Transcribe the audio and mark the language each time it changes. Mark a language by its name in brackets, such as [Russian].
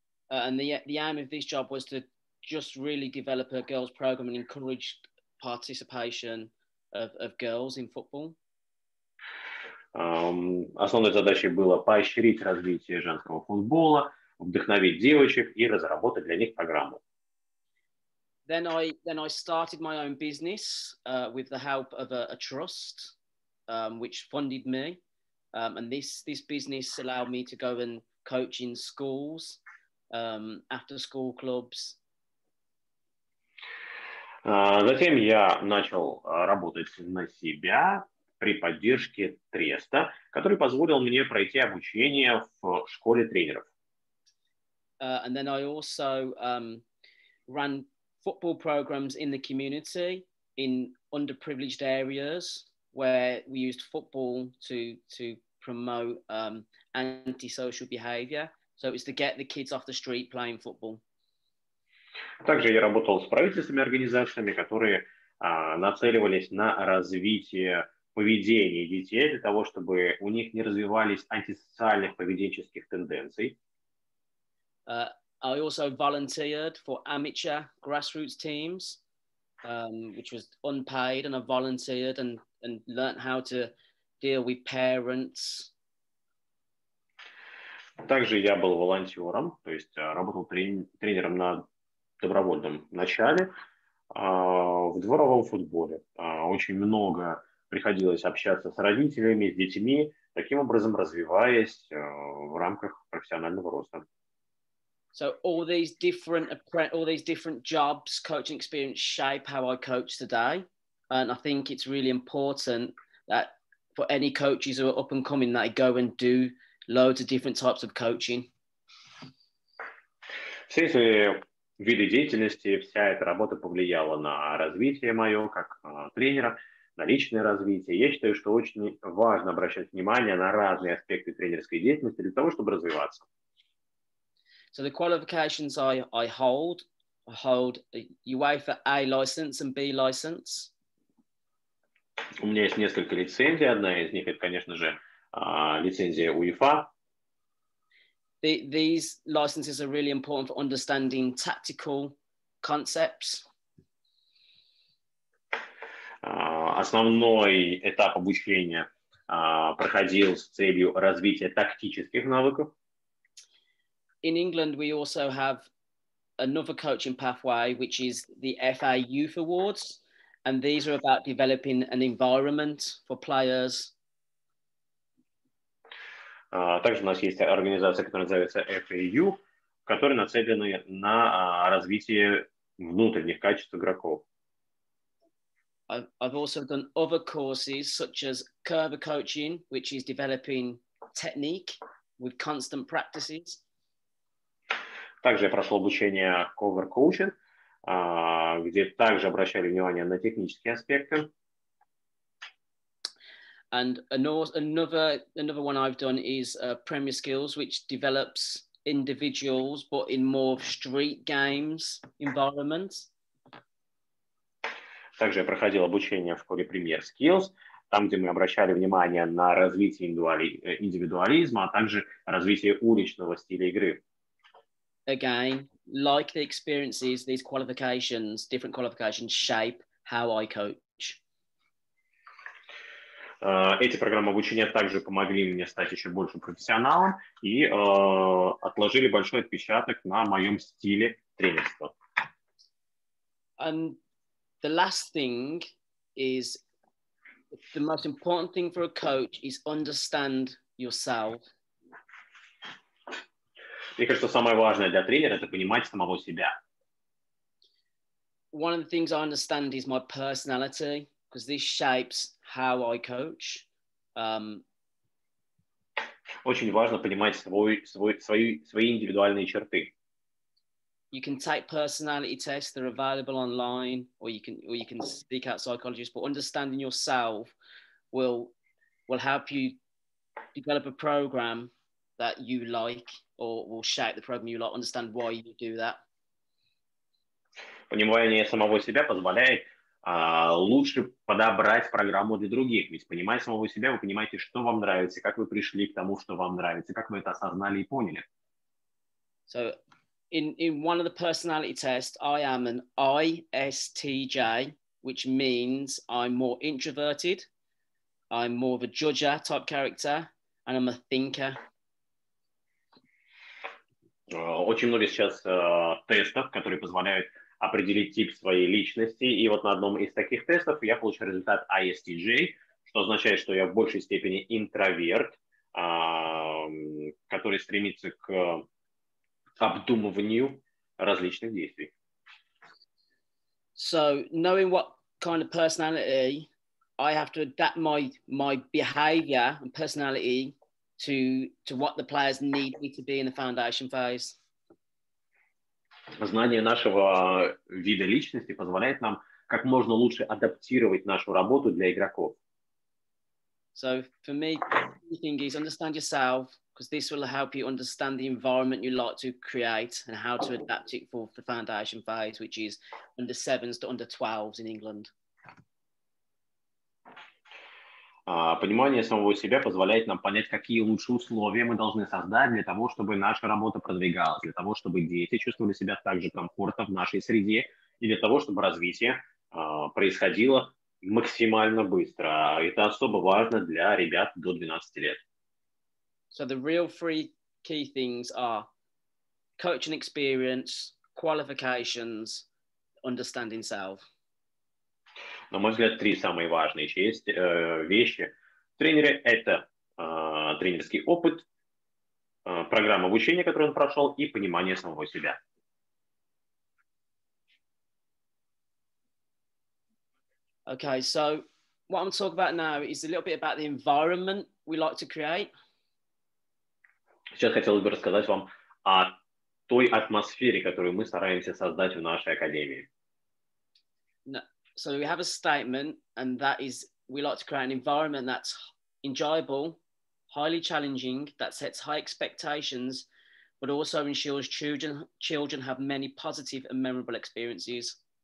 [English] And the aim of this job was to just really develop a girls program and encourage participation of girls in football. [Russian] Основной задачей было поощрить развитие женского футбола, вдохновить девочек и разработать для них программу. [English] Then I started my own business with the help of a trust, which funded me. And this business allowed me to go and coach in schools, after school clubs. [Russian] Затем я начал работать на себя при поддержке треста, который позволил мне пройти обучение в школе тренеров. [English] And then I also ran football programs in the community in underprivileged areas where we used football to promote antisocial behaviour. So it's to get the kids off the street playing football. [Russian] Также я работал с правительственными организациями, которые нацеливались на развитие поведения детей для того, чтобы у них не развивались антисоциальных поведенческих тенденций. [English] I also volunteered for amateur grassroots teams, which was unpaid, and I volunteered and learned how to deal with parents. [Russian] Также я был волонтером, то есть работал тренером на добровольном начале в дворовом футболе. Очень много приходилось общаться с родителями, с детьми, таким образом развиваясь в рамках профессионального роста. [English] So all these different jobs, coaching experience shape how I coach today, and I think it's really important that for any coaches who are up and coming, that they go and do loads of different types of coaching. [Russian] Все эти виды деятельности, вся эта работа повлияла на развитие мое как тренера, на личное развитие. Я считаю, что очень важно обращать внимание на разные аспекты тренерской деятельности для того, чтобы развиваться. [English] So the qualifications I hold a UEFA A license and B license. [Russian] У меня есть несколько лицензий. Одна из них, это, конечно же, лицензия UEFA. [English] These licenses are really important for understanding tactical concepts. [Russian] Основной этап обучения проходил с целью развития тактических навыков. [English] In England, we also have another coaching pathway, which is the FA Youth Awards. And these are about developing an environment for players. [Russian] Также у нас есть организация, которая называется FAU, которая нацелена на развитие внутренних качеств игроков. [English] I've also done other courses such as curve coaching, which is developing technique with constant practices. [Russian] Также я прошел обучение cover coaching, где также обращали внимание на технические аспекты. [English] And another one I've done is Premier Skills, which develops individuals, but in more street games environments. [Russian] Также я проходил обучение в школе Premier Skills, там, где мы обращали внимание на развитие индивидуализма, а также развитие уличного стиля игры. [English] Again, like the experiences, these qualifications, different qualifications shape how I coach. [Russian] Эти программы обучения также помогли мне стать еще больше профессионалом и отложили большой отпечаток на моем стиле тренерства. [English] And the last thing is, the most important thing for a coach is understand yourself. [Russian] Мне кажется, самое важное для тренера – это понимать самого себя. [English] One of the things I understand is my personality, because this shapes how I coach. [Russian] Очень важно понимать свои индивидуальные черты. [English] You can take personality tests; they're available online, or you can seek out psychologists. But understanding yourself will help you develop a program that you like, or will shape the program you like. Understand why you do that. [Russian] Понимание самого себя позволяет лучше подобрать программу для других. Ведь понимая самого себя, вы понимаете, что вам нравится, как вы пришли к тому, что вам нравится, как вы это осознали и поняли. [English] So, in one of the personality tests, I am an ISTJ, which means I'm more introverted, I'm more of a judger type character, and I'm a thinker. [Russian] Очень много сейчас тестов, которые позволяют определить тип своей личности. И вот на одном из таких тестов я получил результат ISTJ, что означает, что я в большей степени интроверт, который стремится к обдумыванию различных действий. [English] So, knowing what kind of personality, I have to adapt my behavior and personality to what the players need me to be in the foundation phase. [Russian] Знание нашего вида личности позволяет нам как можно лучше адаптировать нашу работу для игроков. [English] So for me, the thing is understand yourself, because this will help you understand the environment you like to create and how to adapt it for the foundation phase, which is under 7s to under 12s in England. [Russian] Понимание самого себя позволяет нам понять, какие лучшие условия мы должны создать для того, чтобы наша работа продвигалась, для того, чтобы дети чувствовали себя так же комфортно в нашей среде, и для того, чтобы развитие происходило максимально быстро. Это особо важно для ребят до 12 лет. [English] So the real three key things are coaching experience, qualifications, understanding self. [Russian] На мой взгляд, три самые важные вещи в тренере – это тренерский опыт, программа обучения, которую он прошел, и понимание самого себя. [English] Okay, so what I'm talking about now is a little bit about the environment we like to create. [Russian] Сейчас хотелось бы рассказать вам о той атмосфере, которую мы стараемся создать в нашей академии. [English] So we have a statement, and that is we like to create an environment that's enjoyable, highly challenging, that sets high expectations, but also ensures children have many positive and memorable experiences.